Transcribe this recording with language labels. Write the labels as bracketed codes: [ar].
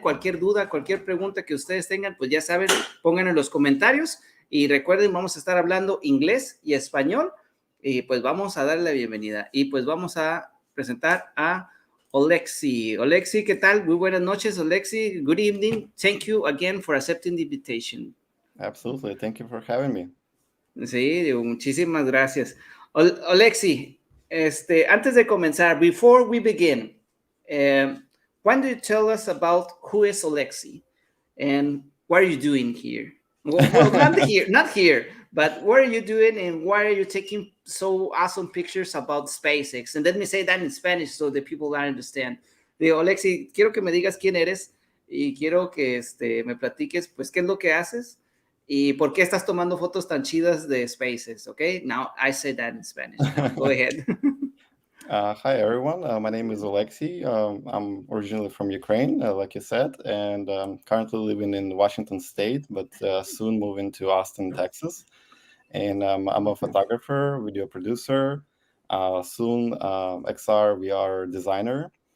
[es] Cualquier duda, cualquier pregunta que ustedes tengan, pues ya saben, pongan en los comentarios y recuerden, vamos a estar hablando inglés y español y pues vamos a darle la bienvenida y pues vamos a presentar a Olexy. [en] Olexy, [es] ¿qué tal? Muy buenas noches, [en] Olexy. Good evening. Thank you again for accepting the invitation. Absolutely. Thank you for having me. [es] Sí, digo, muchísimas gracias. [en] Olexy, [es] antes de comenzar, [en] before we begin, why don't you tell us about who is Olexy and what are you doing here? Well, not here, but what are you doing and why are you taking so awesome pictures about SpaceX? And let me say that in Spanish so the people understand. [es] Digo, Olexy, quiero que me digas quién eres y quiero que me platiques, pues, qué es lo que haces. ¿Y por qué estás tomando fotos tan chidas de spaces? [en] Okay, now I say that in Spanish. Now go ahead. Hi, everyone. My name is Olexy. I'm originally from Ukraine, like you said, and currently living in Washington State, but soon moving to Austin, Texas. And I'm a photographer, video producer, soon XR, VR designer.